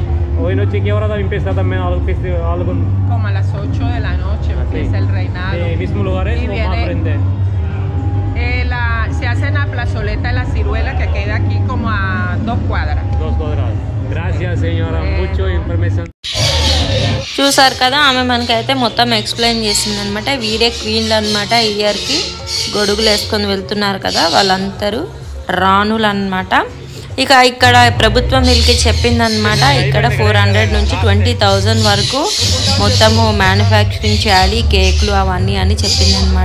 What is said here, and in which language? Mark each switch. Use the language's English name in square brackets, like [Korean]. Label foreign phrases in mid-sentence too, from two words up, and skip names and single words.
[Spanish] Hoy noche ¿qué hora también empieza también algún festival? Algún... Como a las 8 de la noche empieza el reinado. ¿De mismo lugares Y o viene- más frente? Se hace en la plazoleta de la Ciruela, que queda aquí como a 2 cuadras. 2 cuadras. Gracias señora, mucho información. [Telugu] చూసారు కదా, ఆమె మనకైతే మొత్తం ఎక్స్ప్లెయిన్ చేసింది అనమాట. వీరే క్వీన్లు అనమాట. ఇయర్కి గొడుగులు వేసుకొని వెళ్తున్నారు కదా, వాళ్ళందరూ రాణులు అనమాట. ఇక ఇక్కడ ప్రభుత్వం వీళ్ళకి చెప్పిందనమాట, ఇక్కడ 400 నుంచి 20,000 వరకు మొత్తము మ్యానుఫ్యాక్చరింగ్ చేయాలి, కేకులు అవన్నీ అని చెప్పిందనమాట.